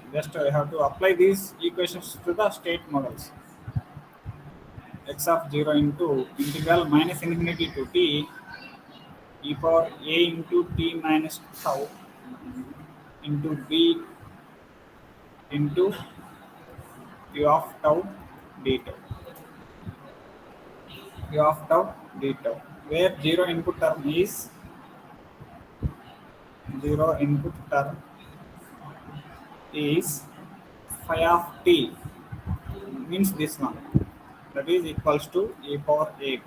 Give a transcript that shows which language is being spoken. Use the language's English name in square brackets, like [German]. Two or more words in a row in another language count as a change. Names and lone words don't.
[English] Just I have to apply these equations to the state models. X of 0 into integral minus infinity to t e power a into t minus tau into b into u of tau d tau. U of tau d tau, where zero input term is phi of t, means this one, that is equals to e power at.